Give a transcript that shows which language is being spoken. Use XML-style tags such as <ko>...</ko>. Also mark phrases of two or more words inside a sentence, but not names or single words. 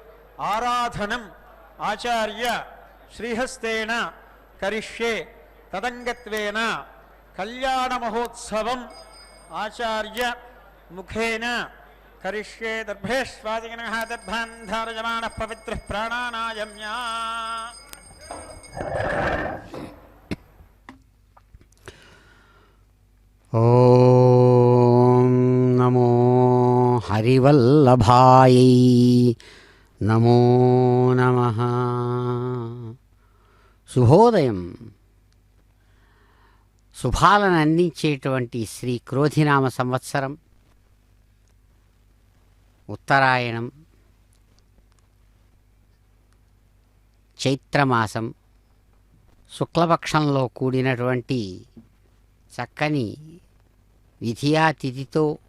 <sa>आराधनम आचार्य श्रीहस्तेन करिष्ये तदंगत्वेन कल्याण महोत्सवं आचार्य मुखेन करिष्ये दर्भेष्वादिनः दर्भान् धारयमानः पवित्रः प्राणानायम्या. ओम नमो हरिवल्लभाय नमो नमः.</sa> <te>శుభోదయం. శుభాలను అందించేటువంటి శ్రీ క్రోధినామ సంవత్సరం ఉత్తరాయణం చైత్రమాసం శుక్లపక్షంలో కూడినటువంటి చక్కని విధియా తిథితో</te>